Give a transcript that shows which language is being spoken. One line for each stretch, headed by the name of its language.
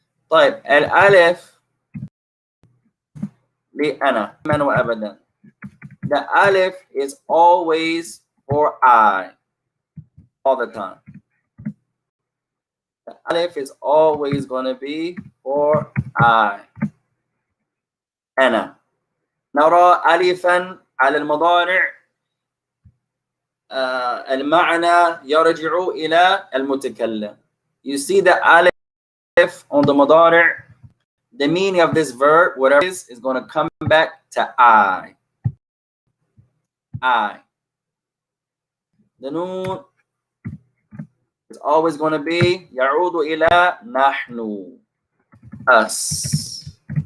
Arabic: طيب الألف لأنا من وأبدا.
English: The ألف is always for I, all the time. The ألف is always going to be for I, أنا.
Arabic: نرى ألفا على المضارع المعنى يرجع إلى المتكلم.
English: You see the ألف on the مضارع, the meaning of this verb, whatever it is going to come back to I. The noon is always going to be
Arabic: يعود إلى نحن,
English: us.